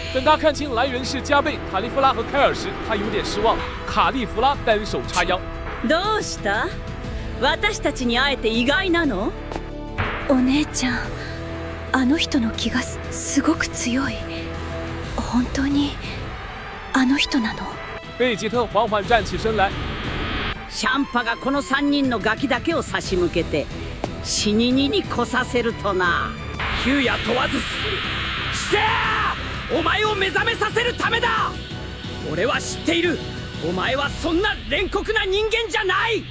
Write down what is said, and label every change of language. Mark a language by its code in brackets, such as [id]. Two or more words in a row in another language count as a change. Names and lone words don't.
[zh] 等他看清来源是加贝、卡利夫拉和凯尔时，他有点失望。卡利夫拉单手叉腰。 [ja] どうした？私たちに会えて意外なの？お姉ちゃん、あの人の気がすごく強い。本当にあの人なの？ [zh] 贝吉特缓缓站起身来， [ja] シャンパがこの3人のガキだけを差し向けて死ににに来させるとな。昼夜問わずしてお前を目覚めさせるためだ。俺は知っている。お前はそんな冷酷な人間じゃない。